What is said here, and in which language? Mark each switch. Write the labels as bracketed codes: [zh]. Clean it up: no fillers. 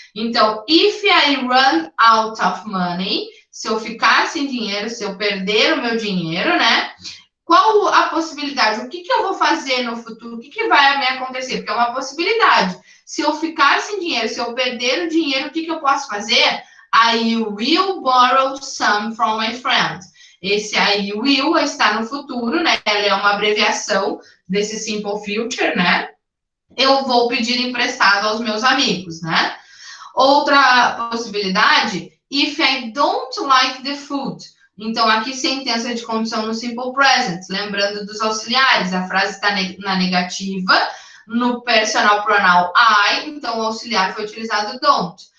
[pt] Então, [en] if I run out of money, [pt] se eu ficar sem dinheiro, se eu perder o meu dinheiro, né? Qual a possibilidade? O que eu vou fazer no futuro? O que vai me acontecer? Porque é uma possibilidade. Se eu ficar sem dinheiro, se eu perder o dinheiro, o que eu posso fazer? [en] I will borrow some from my friend. [pt] Esse [en] I will [pt] está no futuro, né? Ela é uma abreviação desse simple future, né? Eu vou pedir emprestado aos meus amigos, né? Outra possibilidade, [en] if I don't like the food. [pt] Então, aqui sentença de condição no simple present, lembrando dos auxiliares, a frase está na negativa, no personal pronoun I, então o auxiliar foi utilizado don't.